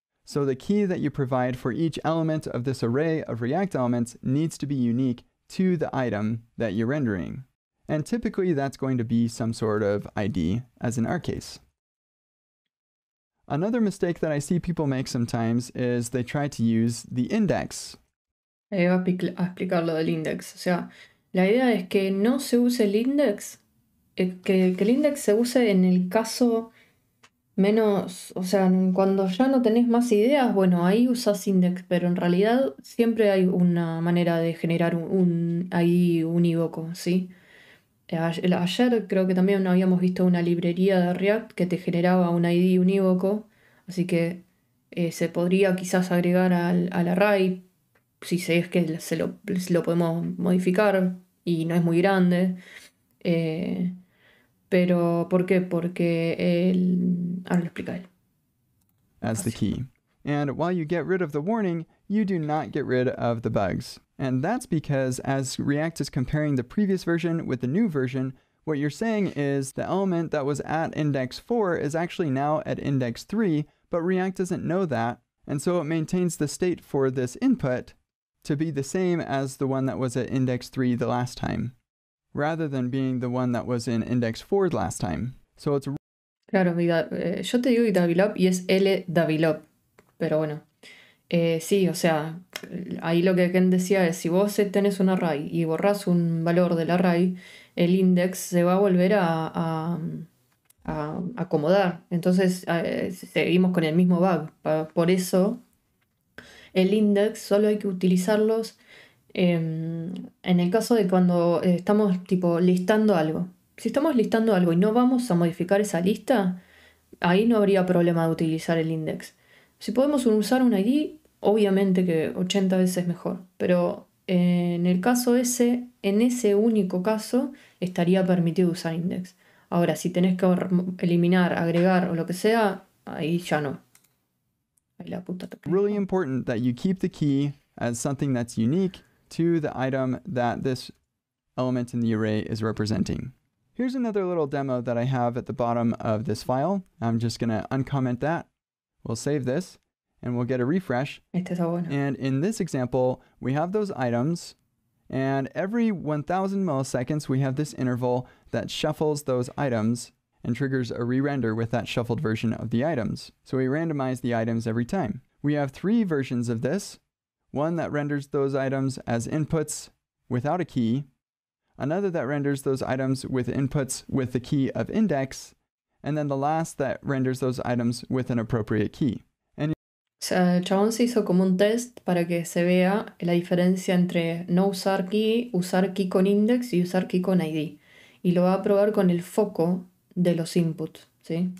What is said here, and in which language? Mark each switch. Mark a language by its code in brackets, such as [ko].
[en] So the key that you provide for each element of this array of React elements needs to be unique to the item that you're rendering. And typically that's going to be some sort of ID, as in our case. Another mistake that I see people make sometimes is they try to use the index. [es] Voy a explicar lo del index. O sea, la idea es que no se use el index, que el index se use en el caso menos, o sea, cuando ya no tenés más ideas, bueno, ahí usas index, pero en realidad siempre hay una manera de generar un ID unívoco, ¿sí? Ayer creo que también habíamos visto una librería de React que te generaba un ID unívoco, así que se podría quizás agregar al array, si es que lo podemos modificar y no es muy grande. Pero, ¿por qué? Porque ahora lo explica él. [en] As the key. And while you get rid of the warning, you do not get rid of the bugs. And that's because as React is comparing the previous version with the new version, what you're saying is the element that was at index 4 is actually now at index 3, but React doesn't know that. And so it maintains the state for this input to be the same as the one that was at index 3 the last time, rather than being the one that was in index 4 last time. So it's... [es] Claro, yo te digo develop y es develop, pero bueno, sí, o sea, ahí lo que Ken decía es, si vos tenés un array y borrás un valor del array, el index se va a volver a acomodar. Entonces seguimos con el mismo bug. Por eso el index solo hay que utilizarlos en el caso de cuando estamos tipo listando algo. Si estamos listando algo y no vamos a modificar esa lista, ahí no habría problema de utilizar el index. Si podemos usar un ID, obviamente que 80 veces mejor, pero en el caso ese, en ese único caso, estaría permitido usar index. Ahora, si tenés que eliminar, agregar o lo que sea, ahí ya no. Ahí la puta te [en] really important that you keep the key as something that's unique to the item that this element in the array is representing. Here's another little demo that I have at the bottom of this file. I'm just going to uncomment that. We'll save this and we'll get a refresh. [es] Este está bueno. [en] And in this example, we have those items, and every 1000 milliseconds, we have this interval that shuffles those items and triggers a re-render with that shuffled version of the items. So we randomize the items every time. We have 3 versions of this. One that renders those items as inputs without a key, another that renders those items with inputs with the key of index, and then the last that renders those items with an appropriate key. And [es] o sea, el chabón se hizo como un test para que se vea la diferencia entre no usar key con index y usar key con ID. Y lo va a probar con el foco de los inputs, ¿sí?